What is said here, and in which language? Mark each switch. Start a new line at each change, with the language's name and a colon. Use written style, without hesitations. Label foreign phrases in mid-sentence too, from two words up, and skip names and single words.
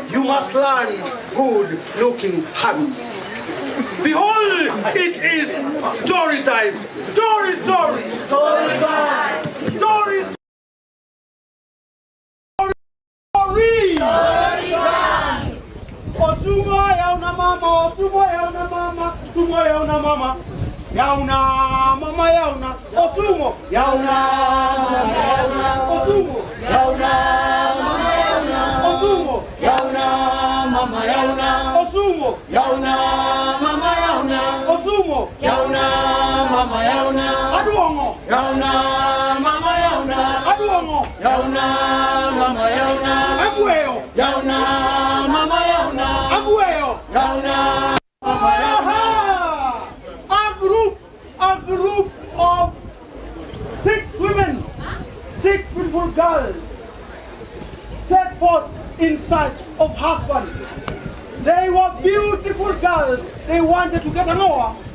English: must learn good-looking habits. Behold, it is story time. Story, story. Story time. Story, story. Story time. Osumo yauna mama, osumo yauna mama, osumo yauna mama. Yauna mama yauna, osumo yauna mama yauna, osumo yauna mama yauna, osumo yauna mama yauna, osumo yauna mama yauna, osumo yauna mama yauna, aduongo yauna mama yauna, aduongo yauna mama yauna, agueo yauna mama yauna, agueo yauna mama yauna. A group of 6 women, 6 beautiful girls, set forth in search of husbands. They were beautiful girls. They wanted to get a Noah.